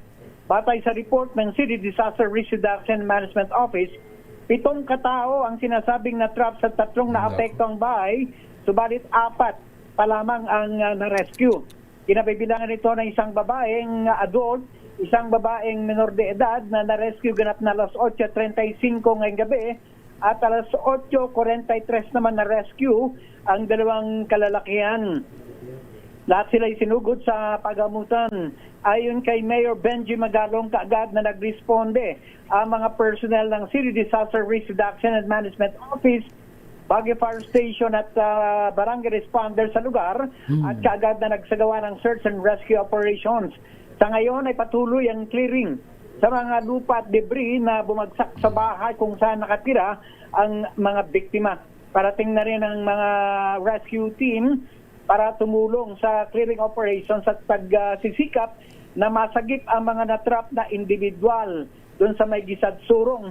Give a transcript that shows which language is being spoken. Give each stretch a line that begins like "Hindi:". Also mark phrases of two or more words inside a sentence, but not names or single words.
Filipino: Batay sa report ng City Disaster Risk Reduction Management Office, 7 katao ang sinasabing na-trap sa 3 naapektuang bahay, subalit 4 pa lamang ang na-rescue. Kinabibilangan ito ng isang babaeng adult, isang babaeng menor de edad na na-rescue ganap na alas 8:35 ngayong gabi at alas 8:43 naman na-rescue ang 2 kalalakihan. Lahat sila sinugod sa pagamutan. Ayon kay Mayor Benji Magalong, kaagad na nagresponde ang mga personnel ng City Disaster Risk Reduction and Management Office, Baguio Fire Station at barangay responders sa lugar at kaagad na nagsagawa ng
English: search and rescue operations.
Filipino: Sa ngayon ay patuloy ang clearing sa mga lupa at debris na bumagsak sa bahay kung saan nakatira ang mga biktima. Parating na rin ang mga
English: rescue team
Filipino: para tumulong sa
English: clearing operations
Filipino: at pagsisikap na masagip ang mga natrap na individual doon sa may Gisad Surong.